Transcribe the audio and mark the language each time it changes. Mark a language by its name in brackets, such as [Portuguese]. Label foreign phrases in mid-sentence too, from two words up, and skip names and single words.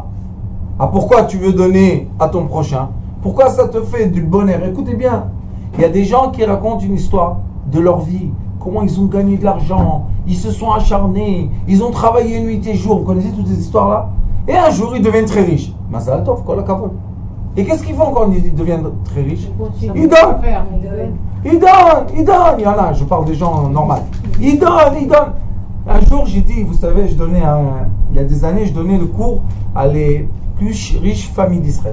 [French] Pourquoi tu veux donner à ton prochain? Pourquoi ça te fait du bonheur? Écoutez bien, il y a des gens qui racontent une histoire de leur vie, comment ils ont gagné de l'argent, ils se sont acharnés, ils ont travaillé nuit et jour. Vous connaissez toutes ces histoires-là? Et un jour, ils deviennent très riches. [Hebrew] מזל טוב כל הכבוד. [French] Et qu'est-ce qu'ils font quand ils deviennent très riches? Ils donnent. Il donne. Il y en a, je parle des gens normaux. Il donne. Un jour, j'ai dit, vous savez, il y a des années, je donnais le cours à les plus riches familles d'Israël.